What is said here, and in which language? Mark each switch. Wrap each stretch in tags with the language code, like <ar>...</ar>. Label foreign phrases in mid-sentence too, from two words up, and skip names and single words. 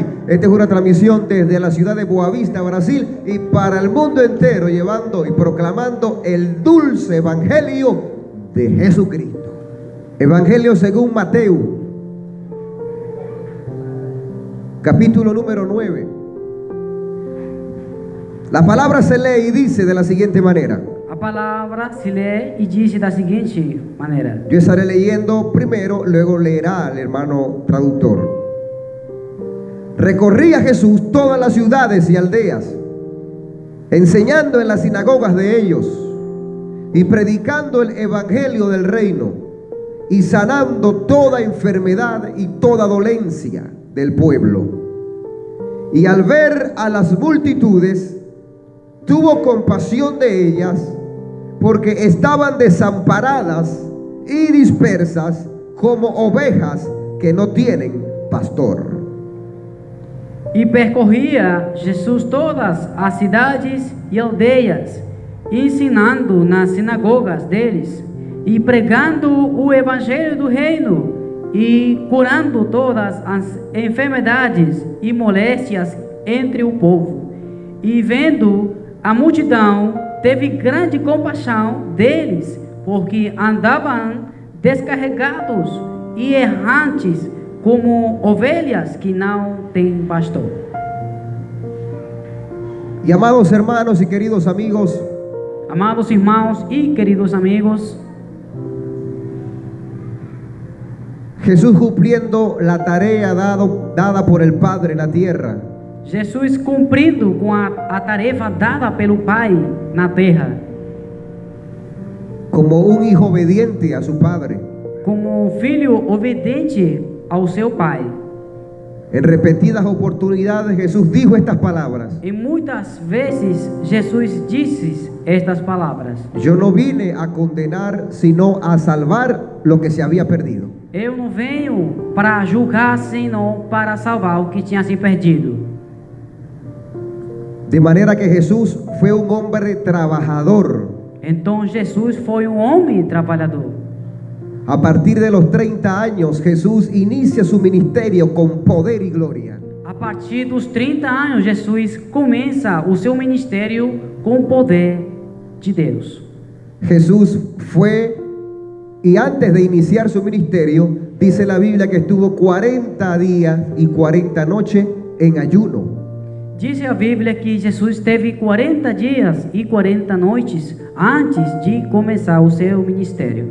<es>Esta es una transmisión desde la ciudad de Boa Vista, Brasil, y para el mundo entero, llevando y proclamando el dulce evangelio de Jesucristo. Evangelio según Mateo, capítulo número 9. La palabra se lee y dice de la siguiente manera.</es> <pt>A palavra se lê e diz da seguinte maneira.</pt> <es>Yo estaré leyendo primero, luego leerá el hermano traductor. Recorría Jesús todas las ciudades y aldeas, enseñando en las sinagogas de ellos y predicando el evangelio del reino y sanando toda enfermedad y toda dolencia del pueblo. Y al ver a las multitudes, tuvo compasión de ellas, porque estaban desamparadas y dispersas como ovejas que no tienen pastor.</es> <pt>E percorria Jesus todas as cidades e aldeias, ensinando nas sinagogas deles, e pregando o evangelho do reino, e curando todas as enfermidades e moléstias entre o povo. E vendo a multidão, teve grande compaixão deles, porque andavam descarregados e errantes, como ovelhas que não têm pastor.</pt> <es>Y amados hermanos y queridos amigos,</es> <pt>Amados irmãos e queridos amigos,</pt> <es>Jesús cumpliendo la tarea dada por el Padre en la tierra,</es> <pt>Jesus cumprindo com a tarefa dada pelo Pai na terra,</pt> <es>como un hijo obediente a su Padre.</es> <pt>como filho obediente ao seu Pai.</pt> <es>En repetidas oportunidades Jesús dijo estas palabras:</es> <pt>E muitas vezes Jesus disse estas palavras:</pt> <es>yo no vine a condenar, sino a salvar lo que se había perdido.</es> <pt>Eu não venho para julgar, senão para salvar o que tinha se perdido.</pt> <es>De manera que Jesús fue un hombre trabajador.</es> <pt>Então Jesus foi um homem trabalhador.</pt> <es>A partir de los 30 años Jesús inicia su ministerio con poder y gloria.</es> <pt>A partir dos 30 anos, Jesus começa o seu ministério com o poder de Deus.</pt> <es>Jesús fue, y antes de iniciar su ministerio, dice la Biblia que estuvo 40 días y 40 noches en ayuno.</es> <pt>Diz a Bíblia que Jesus teve 40 dias e 40 noites antes de começar o seu ministério.</pt>